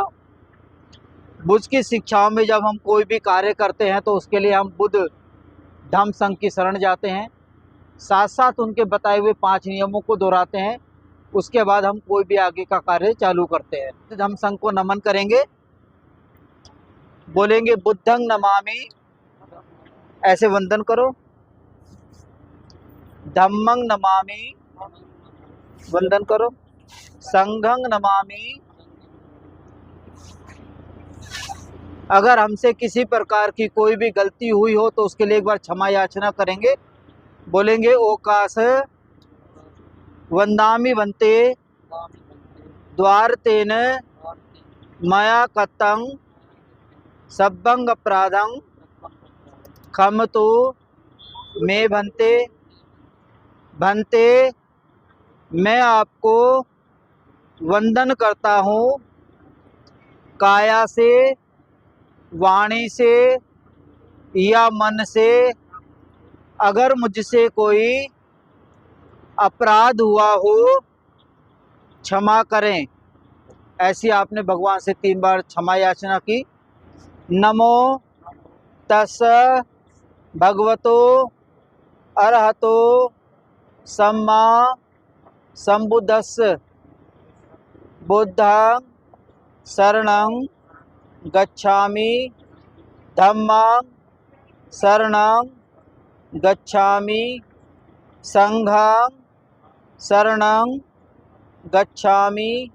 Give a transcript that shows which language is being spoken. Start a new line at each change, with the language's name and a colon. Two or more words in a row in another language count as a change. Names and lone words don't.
Hindi: बुद्ध की शिक्षाओं में जब हम कोई भी कार्य करते हैं तो उसके लिए हम बुद्ध धम्म संघ की शरण जाते हैं, साथ साथ उनके बताए हुए 5 नियमों को दोहराते हैं। उसके बाद हम कोई भी आगे का कार्य चालू करते हैं। धम्म संघ को नमन करेंगे, बोलेंगे
Pali: बुद्धं नमामि,
Hindi: ऐसे वंदन करो।
Pali: धम्मं नमामि,
Hindi: वंदन करो।
Pali: संघं नमामि।
Hindi: अगर हमसे किसी प्रकार की कोई भी गलती हुई हो तो उसके लिए एक बार क्षमा याचना करेंगे, बोलेंगे
Pali: ओकाश वंदामि वंते द्वारतेन मया कतं सब्बंग अपराधं क्षमतु मे भंते।
Hindi: भंते, मैं आपको वंदन करता हूँ, काया से, वाणी से या मन से। अगर मुझसे कोई अपराध हुआ हो क्षमा करें। ऐसी आपने भगवान से 3 बार क्षमा याचना की।
Pali: नमो तस् भगवतो अरहतो सम्मा संबुद्धस्स। बुद्धं शरणं गच्छामि, धम्मं शरणं गच्छामि, संघं शरणं गच्छामि।